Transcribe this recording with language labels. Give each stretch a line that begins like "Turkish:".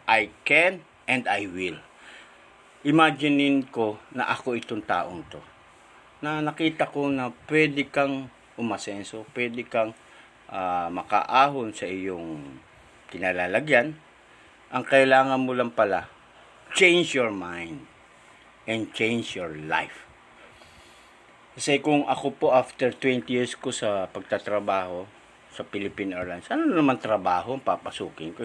English: I can and I will.
Filipino: Imaginein ko na ako itong taong to. Na nakita ko na pwede kang umasenso, pwede kang makaahon sa iyong kinalalagyan. Ang kailangan mo lang pala,
English: change your mind and change your life.
Filipino: Kasi kung ako po after 20 years ko sa pagtatrabaho sa Philippine Airlines, ano naman trabaho ang papasukin ko?